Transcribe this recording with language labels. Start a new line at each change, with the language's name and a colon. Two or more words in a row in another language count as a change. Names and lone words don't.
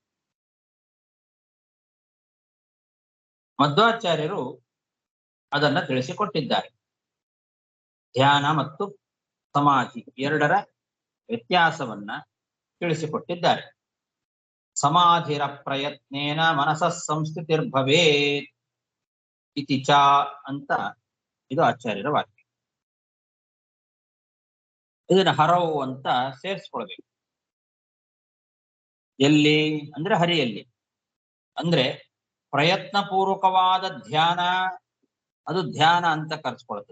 Kannada: ಮಧ್ವಾಚಾರ್ಯರು ಅದನ್ನ ತಿಳಿಸಿಕೊಟ್ಟಿದ್ದಾರೆ. ಧ್ಯಾನ ಮತ್ತು ಸಮಾಧಿ ಎರಡರ ವ್ಯತ್ಯಾಸವನ್ನ ತಿಳಿಸಿಕೊಟ್ಟಿದ್ದಾರೆ.
Sanskrit: ಸಮಾಧಿರ ಪ್ರಯತ್ನೇನ ಮನಸಃ ಸಂಸ್ಥಿತಿರ್ಭವೇತ್ ಇತಿ ಚ
Kannada: ಅಂತ ಇದು ಆಚಾರ್ಯರ ವಾಕ್ಯ. ಇದನ್ನ ಹರವು ಅಂತ ಸೇರಿಸ್ಕೊಳ್ಬೇಕು. ಎಲ್ಲಿ ಅಂದ್ರೆ ಹರಿಯಲ್ಲಿ. ಅಂದ್ರೆ ಪ್ರಯತ್ನ ಪೂರ್ವಕವಾದ ಧ್ಯಾನ, ಅದು ಧ್ಯಾನ ಅಂತ ಕರೆಸ್ಕೊಳ್ತದೆ.